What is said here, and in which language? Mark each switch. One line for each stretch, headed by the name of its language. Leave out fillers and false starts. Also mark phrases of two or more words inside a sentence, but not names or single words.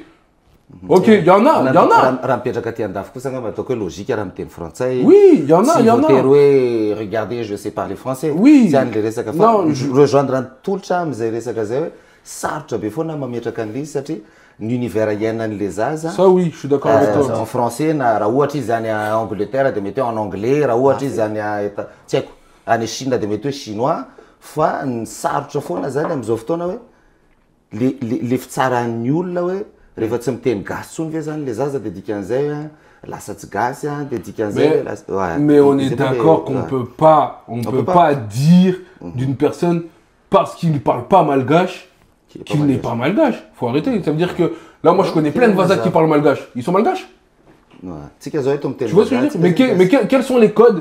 French: Ok, il y en a. Oui, il y en a. Regardez, je sais parler français. Oui. Non, rejoindre tout le temps, l'univers les zaza. Ça oui, je suis d'accord avec toi. En français,
Malagasy: raha ohatra izy any à Angleterre de mety
French: en anglais,
Malagasy: raha ohatra izy any tsy haiko any Chine de mety chinois, fa ny sarotra foana zany am'izao fotoana hoe le fitsaran'ny olona hoe rehefa tsy miteny gasy tsony ve zany le zaza de dikan'izay lasa tsy gasy de dikan'izay
French: mais on est d'accord qu'on peut pas dire d'une personne parce qu'il ne parle pas malgache qu'il n'est pas malgache. Faut arrêter. Ça veut dire que là, moi, je connais plein de Vazas qui parlent malgache. Ils sont malgaches. Tu vois ce que je veux dire? Mais quels sont les codes?